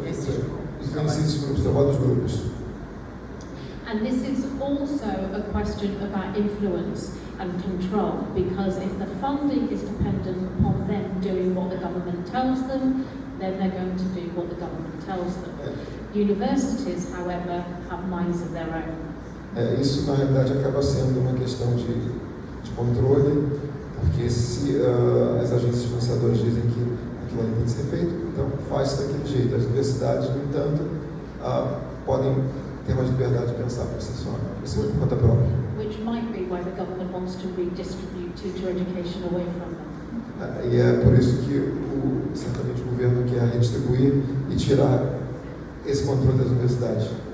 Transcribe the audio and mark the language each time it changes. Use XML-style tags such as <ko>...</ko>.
<pt>Influencia esses grupos, trabalho dos grupos.</pt> <en>And this is also a question about influence and control, because if the funding is dependent upon them doing what the government tells them, then they're going to do what the government tells them. Universities, however, have minds of their own.</en> <pt>Isso, na realidade, acaba sendo uma questão de controle, porque se as agências financiadoras dizem que aquilo ali tem que ser feito, então faz daquele jeito. As universidades, no entanto, podem ter mais liberdade de pensar por si conta própria.</pt> <en>Which might be why the government wants to redistribute teacher education away from them.</en> <pt>E é por isso que certamente o governo quer redistribuir e tirar esse controle das universidades.</pt>